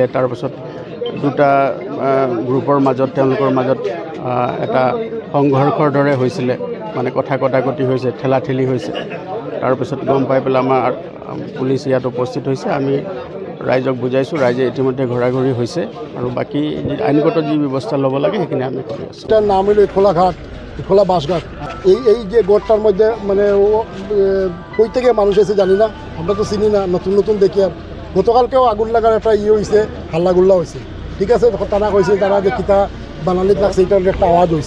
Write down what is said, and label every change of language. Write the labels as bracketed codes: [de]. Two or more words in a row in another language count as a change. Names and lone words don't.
[as] তাৰপিছত দুটা গ্ৰুপৰ মাজত তেওঁলোকৰ মাজত এটা সংঘৰ্ষৰ দৰে হৈছিলে, মানে কথা কটাকটি হৈছে, ঠেলাঠেলি হৈছে। তাৰপিছত গম পাই পেলাই আমাৰ পুলিচ ইয়াত উপস্থিত হৈছে। আমি ৰাইজক বুজাইছোঁ। ৰাইজে ইতিমধ্যে ঘূৰা-ঘূৰি হৈছে আৰু বাকী আইনগত যি ব্যৱস্থা ল'ব লাগে সেইখিনি আমি কৰি আছোঁ। [bn] এটার নাম হলো ইটখোলা ঘাট, ইটখোলা বাসঘাট। এই যে গোটটার মধ্যে মানে কই থেকে মানুষ এসে জানি না, আমরা তো চিনি না, নতুন নতুন দেখি। গতকালকেও আগুন লাগার একটা হয়েছে, হাল্লাগুল্লা হয়েছে। ঠিক আছে, তারা কইছে তারা যে কিতা বানালিত লাগছে, এটার একটা আওয়াজ হয়েছে।